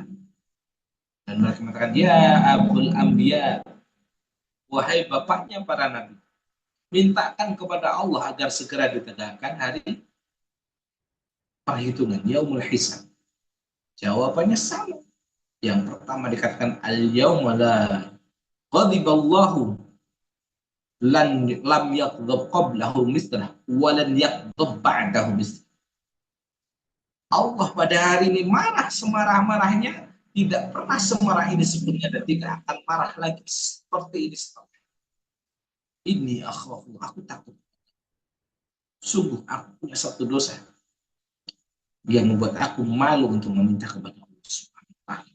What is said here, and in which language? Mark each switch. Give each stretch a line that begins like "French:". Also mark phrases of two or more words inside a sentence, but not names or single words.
Indonesian: Dan mereka mengatakan,
Arabic: يا أبا الأنبياء,
Indonesian: wahai bapaknya para nabi, mintakan kepada Allah agar segera ditegakkan hari perhitungan,
Arabic: يوم الحساب.
Indonesian: Jawabannya sama. Yang pertama dikatakan,
Arabic: اليوم لا غضب الله لم يغضب قبله مثله ولن يغضب بعده مثله.
Indonesian: Allah pada hari ini marah semarah-marahnya, tidak pernah semarah ini sebelumnya dan tidak akan marah lagi seperti ini setelahnya. Ini aku takut. Sungguh aku punya satu dosa yang membuat aku malu untuk meminta kepada Allah
Arabic: سبحانه وتعالى.